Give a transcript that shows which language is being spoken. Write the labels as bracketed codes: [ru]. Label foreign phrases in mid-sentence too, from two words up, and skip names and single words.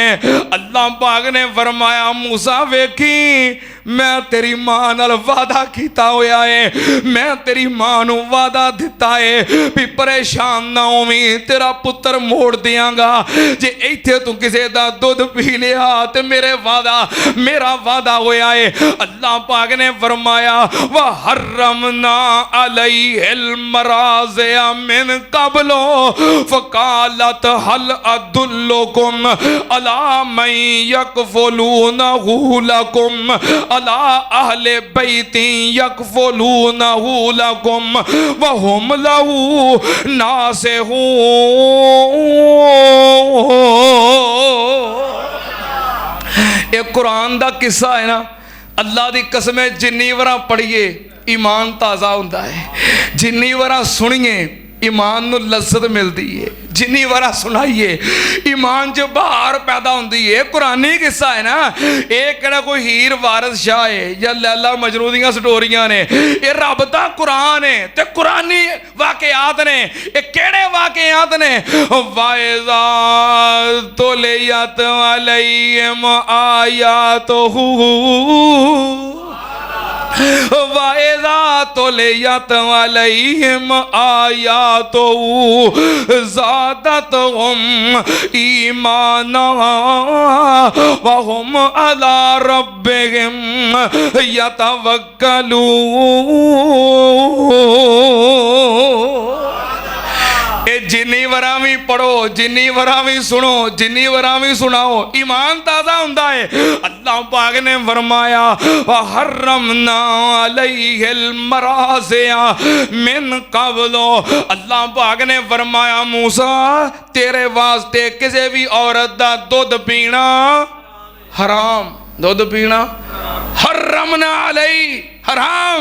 [pa] اللہ پاک نے فرمایا موسیٰ ویکھی میں تیری ماں نال وعدہ کیتا ہویا ہے میں تیری ماں نوں وعدہ دتا ہے بھی پریشان نہ ہوویں تیرا پتر موڑ دیاں گا جے اتھے تو کسے دا دودھ پی لیا تے میرا وعدہ ہویا ہے. اللہ پاک نے فرمایا [ar] وحرمنا عليه المراضع من قبل فقالت هل أدلكم على من يكفلونه لكم على أهل بيت يكفلونه لكم وهم له ناصحون. [pa] ایک قرآن دا قصہ ہے نا اللہ دی قسم ہے جنی وار پڑھیے ایمان تازہ ہوتا ہے، جنی وار سنیے ایمان نوں لذت ملتی ہے، جنی وار سنائیے ایمان چ بہار پیدا ہوتی ہے. قرآنی قصہ ہے نا، یہ کہڑا کوئی ہیر وارث شاہ ہے یا لیلیٰ مجنوں دیاں سٹوریاں نے، یہ رب دا قرآن ہے تے قرآنی واقعات نے. یہ کہڑے واقعات نے? [ar] وإذا تليت عليهم آياته وإذا تليت عليهم آياته زادتهم إيمانا وهم على ربهم يتوكلون. [pa] جنی ورا بھی پڑھو، جنی ورا بھی سنو، جنی ورا بھی سناؤ، ایمان تازہ ہوتا ہے. اللہ پاک نے فرمایا [ar] وحرمنا عليه المراضع من قبل, [pa] اللہ پاک نے فرمایا موسیٰ تیرے واسطے کسی بھی عورت دا دودھ پینا حرام، دودھ پینا हराम, दुध पीना [ar] حرمنا عليه [pa] حرام.